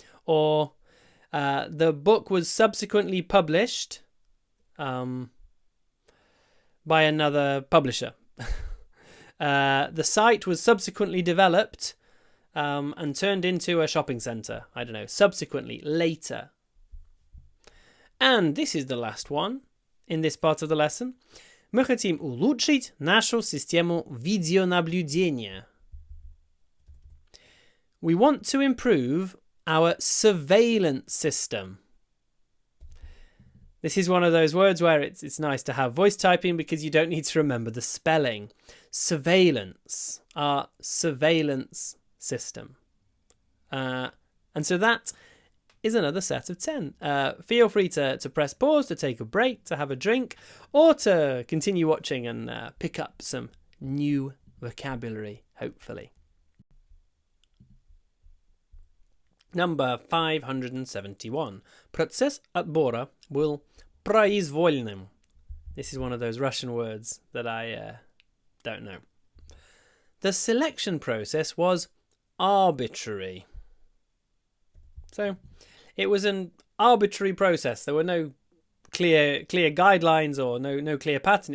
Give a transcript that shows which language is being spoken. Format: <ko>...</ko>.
<en>Or the book was subsequently published by another publisher. The site was subsequently developed and turned into a shopping centre. I don't know, subsequently, later. And this is the last one in this part of the lesson.</en> <ru>Мы хотим улучшить нашу систему видеонаблюдения.</ru> <en>We want to improve our surveillance system. This is one of those words where it's nice to have voice typing because you don't need to remember the spelling. Surveillance, our surveillance system. And so that is another set of 10. Feel free to press pause, to take a break, to have a drink, or to continue watching and pick up some new vocabulary, hopefully. Number 571.</en> <ru>Процесс отбора был произвольным.</ru> <en>This is one of those Russian words that I don't know. The selection process was arbitrary. So, it was an arbitrary process. There were no clear guidelines or no clear pattern.</en>